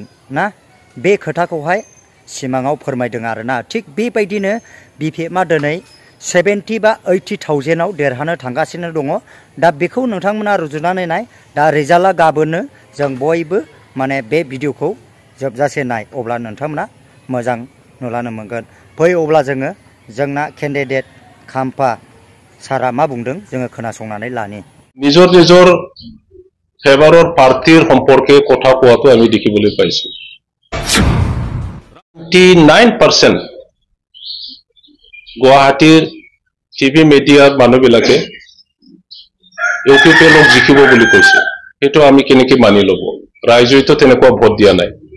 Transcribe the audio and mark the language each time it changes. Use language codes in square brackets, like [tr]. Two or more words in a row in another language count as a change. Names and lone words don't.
[brx] ना बे खोथाखौहाय सिमाङाव फोरमायदों आरोना थिग बेबायदिनो BPF मा दिनै 70 बा 80,000 आव देरहानो थांगासिनो दङ दा बेखौ नोंथांमोना रुजुनानै नाय दा रिजाल्टआ गाबोननो जों बयबो माने बे भिडिअखौ जोबजासे नाय अब्ला नोंथांमोना मोजां नुलानो मोनगोन फै अब्ला जोङो जोंना केन्डिडेट खाम्फा सारा मा बुंदों जोङो खोनासंनानै लानि [as] নিজৰ ফেভাৰৰ পাৰ্টিৰ সম্পৰ্কে কথা কোৱাটো আমি দেখিবলৈ পাইছো 99% গুৱাহাটীৰ [en] TV media [as] মানুহবিলাকে ইউপিপিএলক জিকিব বুলি কৈছে সেইটো আমি কেনেকৈ মানি ল'ব ৰাইজেতো তেনেকুৱা ভোট দিয়া নাই